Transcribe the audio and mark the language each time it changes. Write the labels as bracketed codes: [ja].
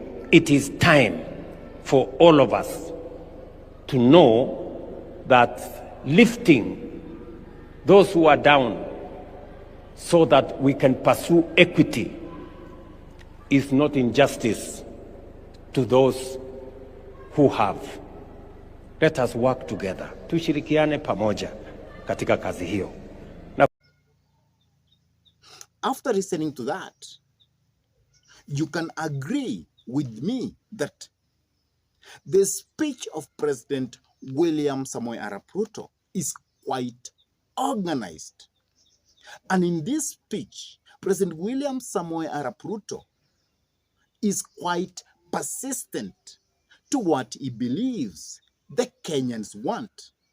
[en] It is time for all of us to know that lifting those who are down so that we can pursue equity is not injustice to those who have. Let us work together. [sw] Tushirikiane pamoja katika kazi hiyo. [en] After listening to that, you can agree with me that the speech of President William Samoei Arap Ruto is quite organized. And in this speech, President William Samoei Arap Ruto is quite persistent to what he believes the Kenyans want.